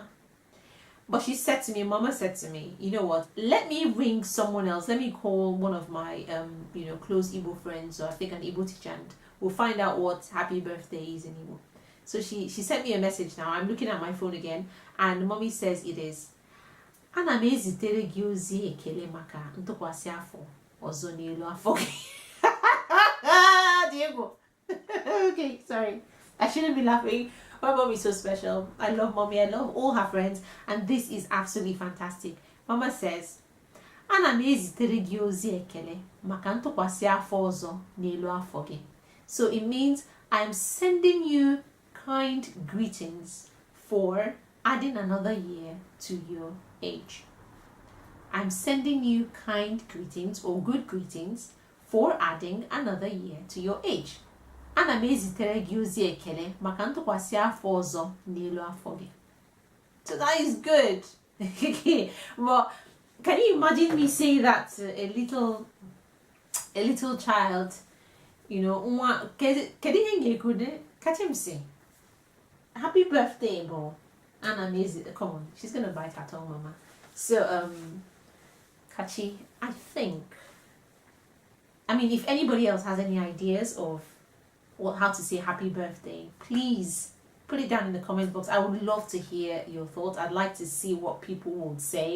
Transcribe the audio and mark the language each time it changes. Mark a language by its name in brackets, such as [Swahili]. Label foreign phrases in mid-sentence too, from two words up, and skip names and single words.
[English] But she said to me, Mama said to me, you know what? Let me ring someone else. Let me call one of my close Igbo friends, or I think an Igbo teacher, and we'll find out what happy birthday is in Igbo. So she sent me a message now. I'm looking at my phone again, and mommy says it is. [Igbo] Ana m ezitere gị ozi ekele maka ntụkwasị afọ ọzọ n'elu afọ gị. [English] Diego. Okay, sorry. I shouldn't be laughing. My mom is so special. I love mommy. I love all her friends, and this is absolutely fantastic. Mama says, [Igbo] Ana m ezitere gị ozi ekele maka ntụkwasị afọ ọzọ n'elu afọ gị. [English] So it means I'm sending you kind greetings for adding another year to your age. I'm sending you kind greetings or good greetings for adding another year to your age. [Igbo] Ana m ezitere gị ozi ekele maka ntụkwasị afọ ọzọ n'elu afọ gị. [English] So that is good. But can you imagine me saying that to a little child? You know, catch him say, happy birthday, bro. [Igbo] Ana m ezitere, [English] come on, she's gonna bite her tongue, mama. So Kachi, I think, I mean, if anybody else has any ideas of how to say happy birthday, please put it down in the comment box. I would love to hear your thoughts. I'd like to see what people would say.